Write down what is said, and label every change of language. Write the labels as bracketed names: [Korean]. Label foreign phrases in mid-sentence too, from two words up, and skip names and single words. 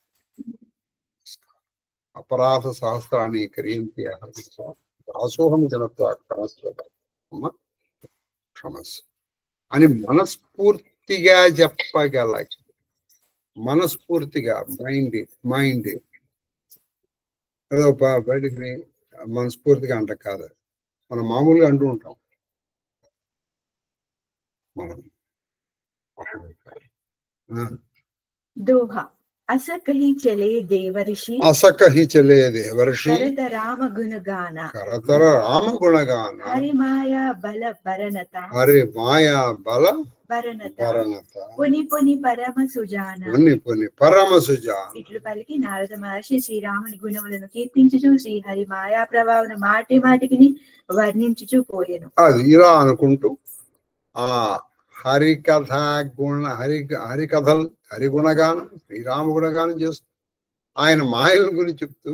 [Sanskrit] अपराध सहस्राणि क्रियन्ति दासोहं जनत्व क्षमस् [Telugu] అని మనస్ఫూర్తిగా చెప్పగల, మనస్ఫూర్తిగా మైండ్ ఏదో బయటికి మనస్ఫూర్తిగా అంట కాదు, మనం మామూలుగా అంటూ ఉంటాం. మనం [Awadhi] दोहा अस कही चले देवर्षि, करत राम गुणगान हरि माया बल भरनता, पुनि पुनि परम सुजाना. [Telugu] ఇట్లు పలికి నారద మహర్షి శ్రీరాముని గుణములను కీర్తించుచు శ్రీహరి మాయా ప్రభావం మాటి మాటికి వర్ణించుచు పోయెను. అది ఇలా అనుకుంటూ ఆ హరికథ హరికథలు, హరిగుణగానం, శ్రీరామ గుణగానం చేస్తూ ఆయన మాయల గురించి చెప్తూ.